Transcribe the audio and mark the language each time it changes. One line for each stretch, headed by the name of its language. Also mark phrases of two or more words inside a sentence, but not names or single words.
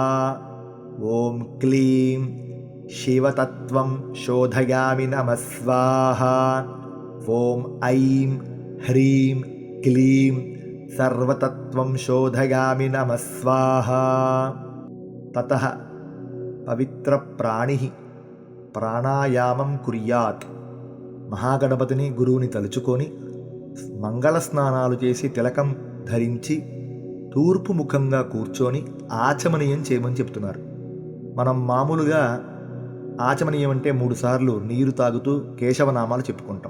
Sanskrit: ॐ क्लीं शिवतत्त्वं शोधयामि नमः स्वाहा। ॐ ऐं ह्रीं क्लीं सर्वतत्त्वं शोधयामि नमः स्वाहा। ततः पवित्रप्राणिः प्राणायामं कुर्यात्.
Telugu: మహాగణపతిని గురువుని తలుచుకొని మంగళ స్నానాలు చేసి తిలకం ధరించి తూర్పు ముఖంగా కూర్చొని ఆచమనీయం చేయమని చెప్తున్నారు. మనం మామూలుగా ఆచమనీయం అంటే 3 సార్లు నీరు తాగుతూ కేశవనామాలు చెప్పుకుంటాం.